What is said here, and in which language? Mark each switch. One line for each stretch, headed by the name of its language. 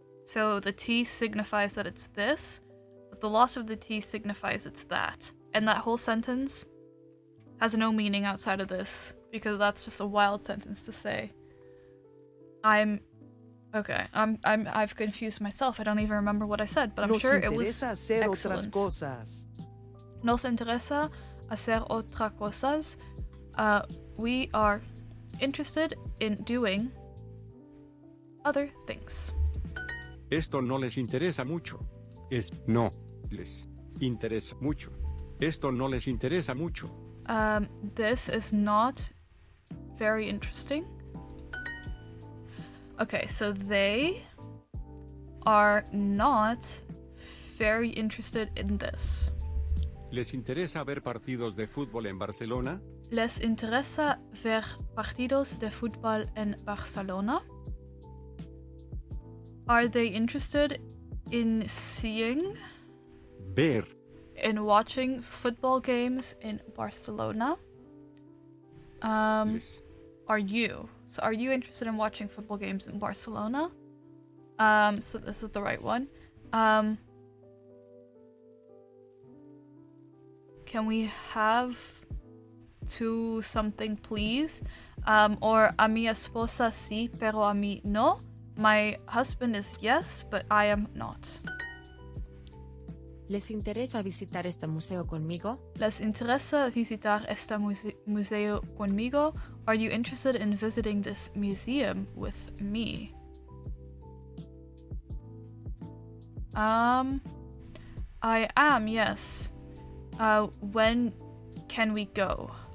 English: So the T signifies that it's this, but the loss of the T signifies it's that. And that whole sentence has no meaning outside of this, because that's just a wild sentence to say. I've confused myself. I don't even remember what I said, but I'm sure it was excellent.
Spanish: Nos interesa hacer otras cosas.
English: We are interested in doing other things.
Spanish: Esto no les interesa mucho. No les interesa mucho. Esto no les interesa mucho.
English: This is not very interesting. Okay, so they are not very interested in this.
Spanish: ¿Les interesa ver partidos de fútbol en Barcelona? ¿Les interesa ver partidos de fútbol en Barcelona?
English: Are they interested in seeing?
Spanish: Ver.
English: In watching football games in Barcelona? Are you? So are you interested in watching football games in Barcelona? So this is the right one. Can we have to something, please?
Spanish: Or a mi esposa sí, pero a mí no.
English: My husband is yes, but I am not.
Spanish: ¿Les interesa visitar este museo conmigo? ¿Les interesa visitar este museo conmigo?
English: Are you interested in visiting this museum with me? I am, yes. When can we go?